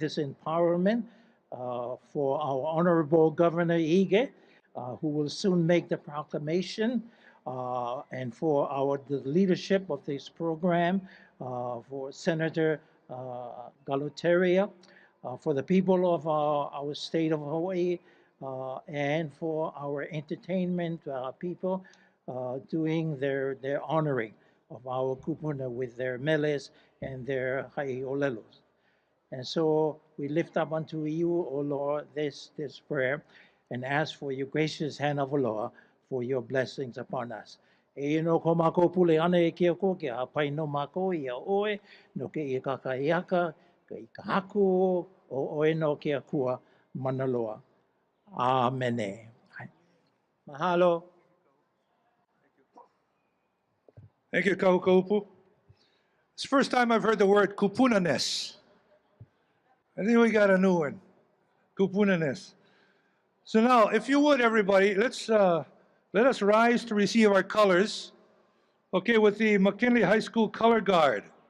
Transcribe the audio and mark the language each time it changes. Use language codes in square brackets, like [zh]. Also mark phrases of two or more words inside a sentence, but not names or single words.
[en] this empowerment for our Honorable Governor Ige, who will soon make the proclamation, and for the leadership of this program, for Senator Galutaria, for the people of our state of Hawaii, and for our entertainment people doing their honoring of our kupuna with their meles and their haʻiʻōlelos. And so we lift up unto you, O Lord, this prayer and ask for your gracious hand of aloha for your blessings upon us. [haw] E no ko mākou pule ana e kia ko, ke hapai no mākou i a oe, no ke i kakaiaka, ke i ka haku o oe no ke a kua manaloa. Amene. Mahalo. [en] Thank you, Kaukaupu. It's the first time I've heard the word kūpuna-ness. I think we got a new one, kūpuna-ness. So now, if you would, everybody, let us rise to receive our colors, okay, with the McKinley High School Color Guard.